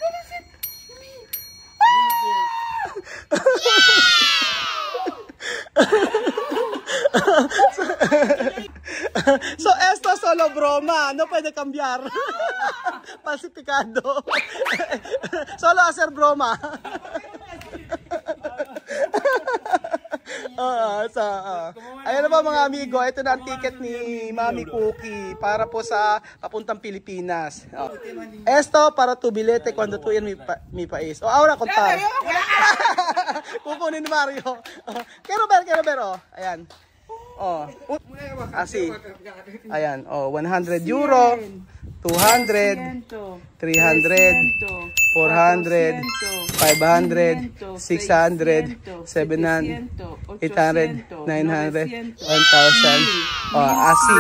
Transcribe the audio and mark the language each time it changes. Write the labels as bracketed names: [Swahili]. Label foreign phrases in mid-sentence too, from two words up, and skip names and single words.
[Spanish] ¡900! So, esto solo broma. No puede cambiar. Falsificado. Solo hacer broma. [Filipino] Ayan na ba mga amigo, ito na ang ticket ni Mami Cookie para po sa papuntang Pilipinas. [Spanish] Esto para tu bilete cuando tú en mi país. O ahora contar. [Filipino] Kukunin ni Mario. [Spanish] Quiero ver, oh. Ayan. Oh. [Filipino] Así. Ayan, oh, 100 euro. [Spanish] 200, 300, 400, 500, 600, 700, 800, 900, 1,000. Oh, así.